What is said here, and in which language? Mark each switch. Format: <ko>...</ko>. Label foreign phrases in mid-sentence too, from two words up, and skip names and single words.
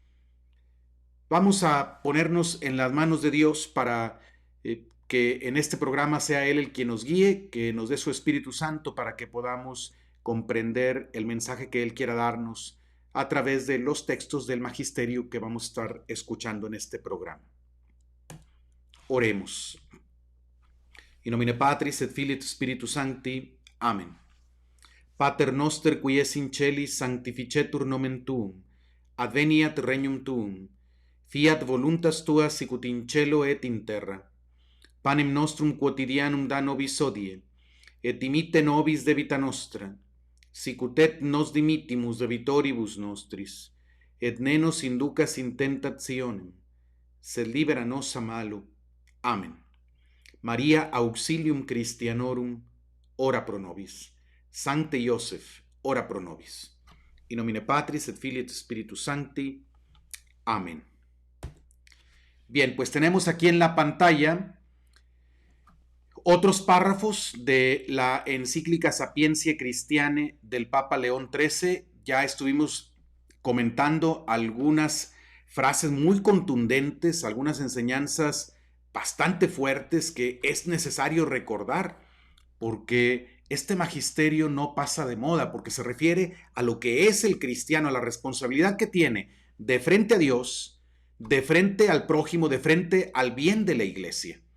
<es>Vamos a ponernos en las manos de Dios para que en este programa sea Él el quien nos guíe, que nos dé su Espíritu Santo para que podamos comprender el mensaje que Él quiera darnos a través de los textos del magisterio que vamos a estar escuchando en este programa. Oremos.</es> <la>In nomine Patris et Filii et Spiritus Sancti. Amen. Pater noster qui es in celis sanctificetur nomen tuum. Adveniat regnum tuum. Fiat voluntas tua sicut in cielo et in terra. Panem nostrum quotidianum da nobis hodie, et dimitte nobis debita nostra, sicut et nos dimittimus debitoribus nostris, et ne nos inducas in tentationem, sed libera nos a malo. Amen. Maria auxilium Christianorum, ora pro nobis. Sancte Iosef, ora pro nobis. In nomine Patris et Filii et Spiritus Sancti. Amén.</la> <es>Bien, pues tenemos aquí en la pantalla otros párrafos de la encíclica Sapientia Christiane del Papa León XIII. Ya estuvimos comentando algunas frases muy contundentes, algunas enseñanzas bastante fuertes que es necesario recordar, porque este magisterio no pasa de moda, porque se refiere a lo que es el cristiano, a la responsabilidad que tiene de frente a Dios, de frente al prójimo, de frente al bien de la iglesia.</es>